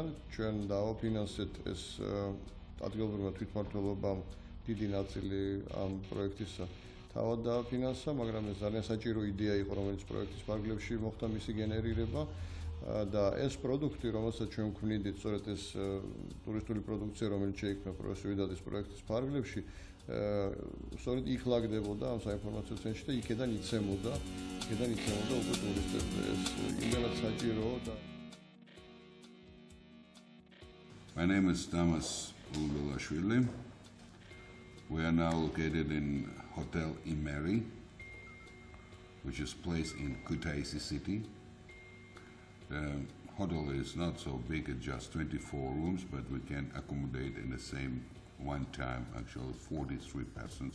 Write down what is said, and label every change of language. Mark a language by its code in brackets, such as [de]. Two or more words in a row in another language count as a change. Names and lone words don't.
[ka] ჩვენ დავაფინანსეთ ეს ადგილობრივმა თვითმმართველობამ დიდი ნაწილი ამ პროექტისა თავად დააფინანსა, მაგრამ ეს ძალიან საჭირო იდეა იყო, რომელიც პროექტის პარკლებში მოხდა მისი გენერირება და ეს პროდუქტი, რომელსაც ჩვენ ვქმნიდით, სწორედ ეს ტურისტული პროდუქცია, რომელიც შეიქმნა სუიდადის პროექტის პარკლებში, სწორედ იქ ლაგდებოდა ამ საინფორმაციო ცენტრში და იქედან იცემოდა უკვე ტურისტებზე. ეს იმდენად საჭიროა და [en] My name is Tamas Ulvelashvili. We are now located in Hotel Imeri, which is placed in Kutaisi city. The hotel is not so big, it's just 24 rooms, but we can accommodate in the same one time, actually 43 persons.